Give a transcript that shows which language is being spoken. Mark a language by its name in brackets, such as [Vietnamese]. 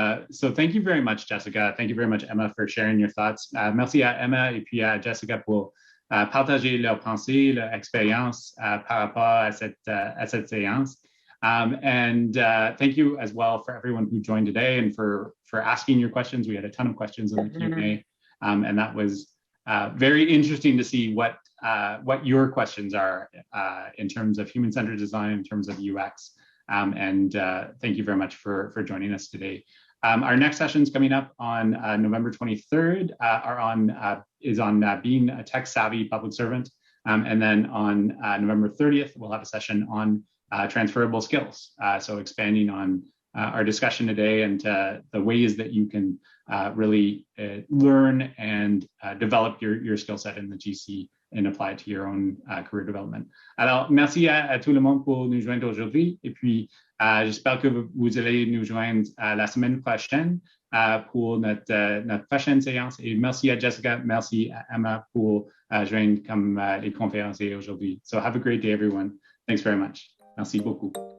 [English] So thank you very much, Jessica. Thank you very much, Emma, for sharing your thoughts. [French] Merci à Emma et puis à Jessica pour partager leurs pensées, leur expérience par rapport à cette séance. [English] And thank you as well for everyone who joined today and for asking your questions. We had a ton of questions in the Q&A, and that was very interesting to see what your questions are in terms of human-centered design, in terms of UX. And thank you very much for joining us today. Our next sessions coming up on November 23rd is on being a tech-savvy public servant. And then on November 30th, we'll have a session on transferable skills. So expanding on our discussion today and the ways that you can really learn and develop your skill set in the GC and apply it to your own career development. [French] Alors, merci à tout le monde pour nous joindre aujourd'hui. Et puis, j'espère que vous allez nous joindre la semaine prochaine pour notre prochaine séance. Et merci à Jessica, merci à Emma pour joindre comme les conférenciers aujourd'hui. [English] So have a great day, everyone. Thanks very much. [French] Merci beaucoup.